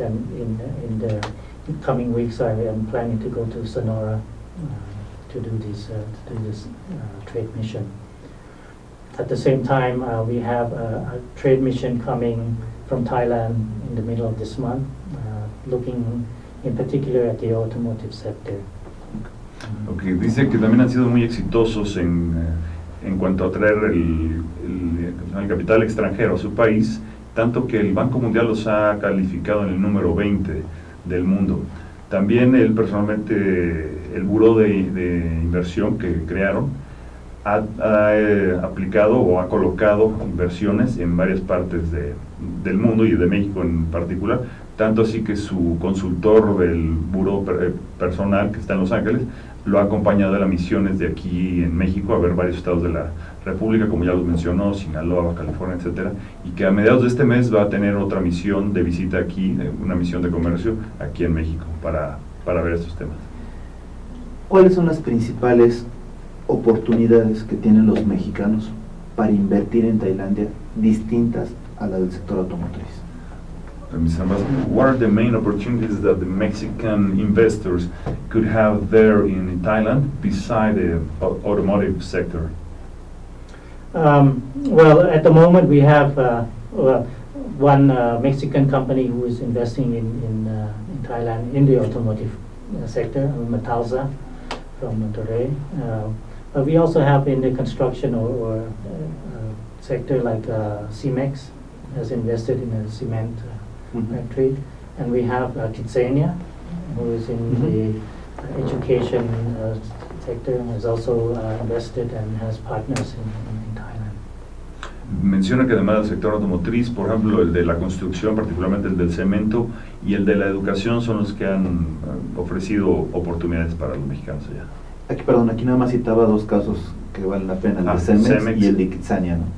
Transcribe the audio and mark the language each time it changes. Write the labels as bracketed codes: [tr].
[en] And in the coming weeks, I am planning to go to Sonora to do this trade mission. At the same time, we have a trade mission coming from Thailand in the middle of this month, looking in particular at the automotive sector. Okay. [es] Dice que también han sido muy exitosos en cuanto a traer el capital extranjero a su país, tanto que el Banco Mundial los ha calificado en el número 20 del mundo. También él personalmente, el buró de inversión que crearon, ha aplicado o ha colocado inversiones en varias partes del mundo y de México en particular, tanto así que su consultor del buró personal, que está en Los Ángeles, lo ha acompañado a las misiones de aquí en México a ver varios estados de la República, como ya los mencionó, Sinaloa, California, etcétera, y que a mediados de este mes va a tener otra misión de visita aquí, una misión de comercio aquí en México para ver estos temas. ¿Cuáles son las principales oportunidades que tienen los mexicanos para invertir en Tailandia distintas a las del sector automotriz? [en] Mr. Ambassador, what are the main opportunities that the Mexican investors could have there in Thailand beside the automotive sector? Well, at the moment we have, one Mexican company who is investing in Thailand in the automotive sector, Matalza from Monterrey. But we also have in the construction or sector like Cemex has invested in a cement factory. And we have Kitsania, who is in the education sector, has also invested and has partners in Thailand. [es] Menciona que además del sector automotriz, por ejemplo, el de la construcción, particularmente el del cemento, y el de la educación son los que han ofrecido oportunidades para los mexicanos allá. Aquí, perdón, aquí nada más citaba dos casos que valen la pena, el de Cemex y el de Kitsania, ¿no?